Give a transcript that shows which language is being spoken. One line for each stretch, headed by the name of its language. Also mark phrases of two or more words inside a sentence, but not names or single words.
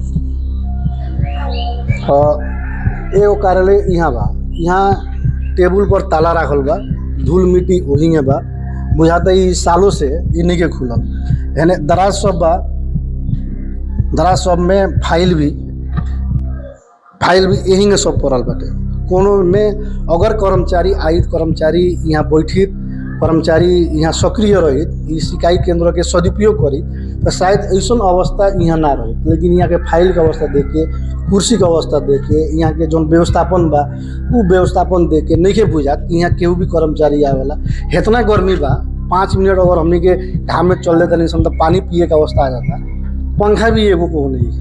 Bhojpuri: एगो कार्यालय यहाँ बा, यहाँ टेबुल पर ताला रखल बा, धूल मिट्टी वही बा, बुझाता ही सालों से इन्हीं के खुलल यानी दराज सब बा। दराज सब में फाइल भी यही में सब पड़ल बाटे। कोनो में अगर कर्मचारी आयित कर्मचारी यहाँ बैठित कर्मचारी यहाँ सक्रिय रहित इस सिकाई केंद्र के सदुपयोग करी तो शायद ऐसा अवस्था यहाँ ना रही। लेकिन यहाँ के फाइल के अवस्था देख के कुर्सी के अवस्था देख के यहाँ के जो व्यवस्थापन बा वो व्यवस्थापन देख के नहीं के बुझात कि यहाँ केहू भी कर्मचारी आवेला। इतना गर्मी बा 5 मिनट अगर हमने के घाम में चल देता नहीं समझ पानी पिए का अवस्था आ जाता, पंखा भी एगो को नहीं है।